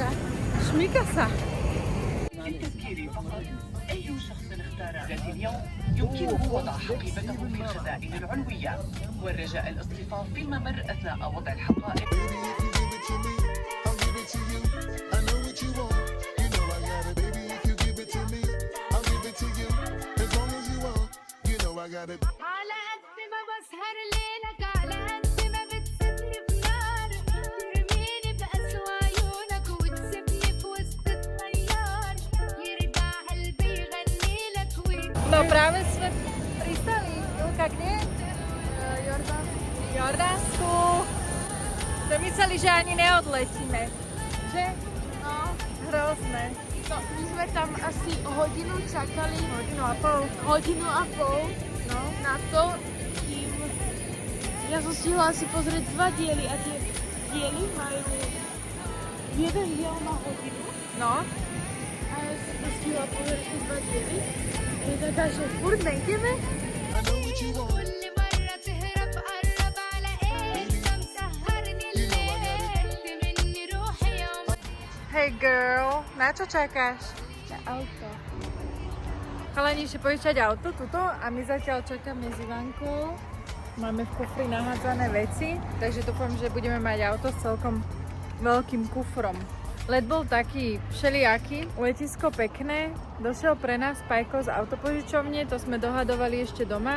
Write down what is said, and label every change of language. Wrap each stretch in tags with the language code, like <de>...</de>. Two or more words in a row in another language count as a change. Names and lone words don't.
<sk>Šmika sa.</sk> <ar>أي شخص اختار ذات اليوم يمكنه وضع حقيبته في الخزائن العلوية والرجاء الاصطفاف في الممر أثناء وضع الحقائب. على قد ما بسهر ليلك على قد ما بتسيبني بنار ترميني بأسوأ عيونك وتسيبني في وسط الطيار يرجع قلبي يغني لك</ar> <sk>No práve sme pristali. Julka, kde? Jordánsku. Sme mysleli, že ani neodletíme. Že? No, hrozné. No, my sme tam asi hodinu čakali. Hodinu a pol. Hodinu a pol No. na to, kým ja som stihla si pozrieť 2 diely a tie diely majú jeden diel má hodinu No. a ja som to stihla pozrieť tie 2 diely. Je taká, že furt nejdeme.</sk> <ar>كل مرة تهرب قرب على ايه انت مسهرني الليل مني روحي يوم</ar> <en>Hey girl,</en> <sk>na čo čakáš? na auto. Chalani, ešte požičať auto tuto a my zatiaľ čakáme s Ivankou. Máme v kufri nahádzané veci, takže dúfam, že budeme mať auto s celkom veľkým kufrom. Let bol taký všelijaký, letisko pekné, došiel pre nás Pajko z autopožičovne, to sme dohadovali ešte doma.</sk>